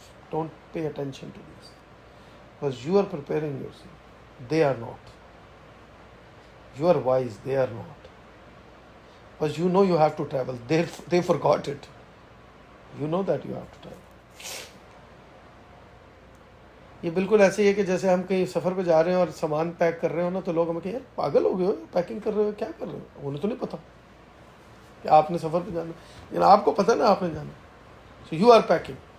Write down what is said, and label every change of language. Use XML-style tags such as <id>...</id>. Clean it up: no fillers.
<en>Don't pay attention to this because you are preparing yourself. They are not. You are wise, they are not. Because you know you have to travel. They forgot it. You know that you have to travel.</en> <ur>یہ بالکل ایسے ہی ہے کہ جیسے ہم کہیں سفر پہ جا رہے ہیں اور سامان پیک کر رہے ہو نا, تو لوگ ہمیں کہیں یار پاگل ہو گئے ہو, پیکنگ کر رہے ہو, کیا کر رہے ہو؟ انہیں تو نہیں پتا کہ آپ نے سفر پہ جانا, لیکن آپ کو پتا نا آپ نے جانا.</ur> <en>So you are packing.</en>